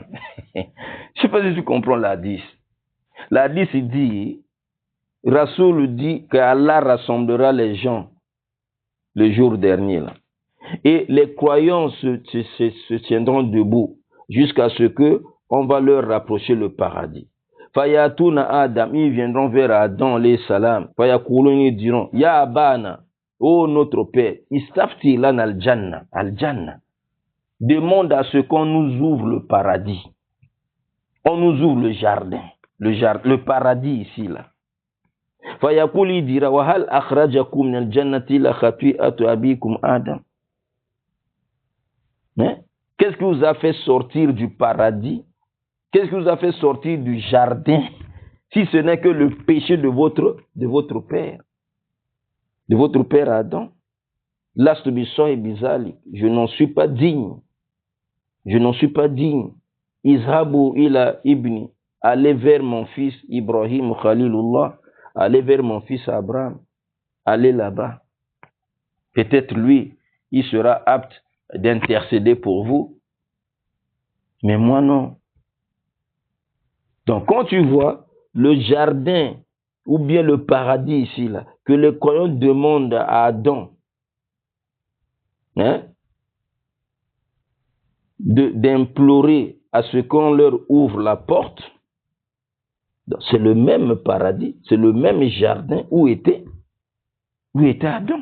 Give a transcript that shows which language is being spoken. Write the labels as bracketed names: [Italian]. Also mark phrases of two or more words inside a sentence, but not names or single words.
[French] Je ne sais pas si tu comprends l'Hadith. L'Hadith dit, Rasoul dit qu'Allah rassemblera les gens le jour dernier. Là. Et les croyants se tiendront debout jusqu'à ce qu'on va leur rapprocher le paradis. Fayatouna Adam, ils viendront vers Adam, les salam. Fayakoulou, ils diront, [Arabic] يا أبانا, [French] ô notre Père, [Arabic] استفتح لنا الجنة، الجنة. [French] Demande à ce qu'on nous ouvre le paradis. On nous ouvre le jardin, le paradis ici, là. Fayakoul, il dira, [Arabic] وهل أخرجكم من الجنة إلا خطيئة أبيكم آدم. [French] Qu'est-ce qui vous a fait sortir du paradis? Qu'est-ce qui vous a fait sortir du jardin? Si ce n'est que le péché de votre père. De votre père Adam. Je n'en suis pas digne. Je n'en suis pas digne. [Arabic] اذهبوا إلى ابني. [French] Allez vers mon fils Ibrahim Khalilullah. Allez vers mon fils Abraham. Allez là-bas. Peut-être lui, il sera apte d'intercéder pour vous. Mais moi non. Donc quand tu vois le jardin ou bien le paradis ici, là, que les croyants demandent à Adam, d'implorer à ce qu'on leur ouvre la porte, c'est le même paradis, c'est le même jardin où était Adam.